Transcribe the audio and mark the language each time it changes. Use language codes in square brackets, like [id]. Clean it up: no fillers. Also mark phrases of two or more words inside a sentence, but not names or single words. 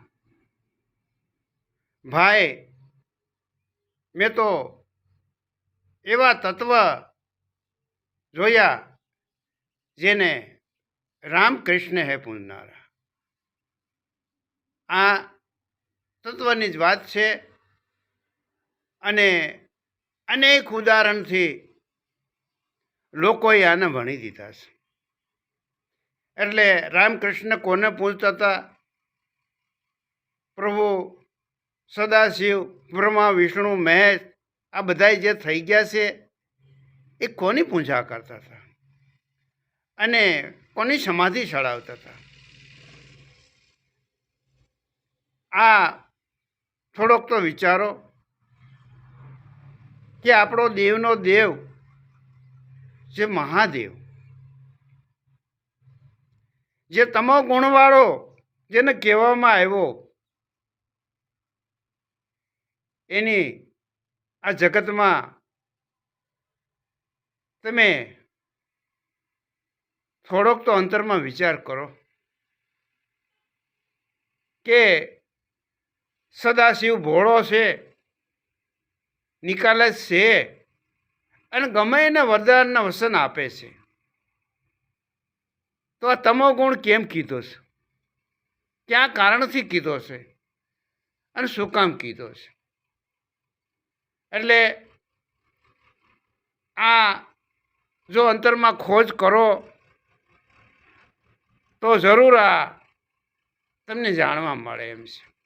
[gu] ભાઈ મૈં તો એવા તત્વ જોયા જેને રામકૃષ્ણ હૈ પૂજનારા। આ તત્વની જ વાત છે અને અનેક ઉદાહરણથી લોકોએ આને ભણી દીધા છે। એટલે રામકૃષ્ણ કોને પૂજતા થા? પ્રભુ સદાશિવ, બ્રહ્મા, વિષ્ણુ, મહેશ આ બધાય જે થઈ ગયા છે એ કોની પૂજા કરતા થા અને કોની સમાધિ ચઢાવતા થા? આ થોડોક તો વિચારો કિ આપણો દેવનો દેવ જે મહાદેવ, જે તમો ગુણવાળો જેને કહેવામાં આવ્યો, એની આ જગતમાં તમે થોડોક તો અંતરમાં વિચાર કરો કે સદાશિવ ભોળો છે, નિકાલજ છે અને ગમે એને વરદાનના વચન આપે છે, તો આ તમોગુણ કેમ કીધો છે? ક્યા કારણથી કીધો છે અને શું કામ કીધો છે? એટલે આ જો અંતરમાં ખોજ કરો તો જરૂર આ તમને જાણવા મળે એમ છે।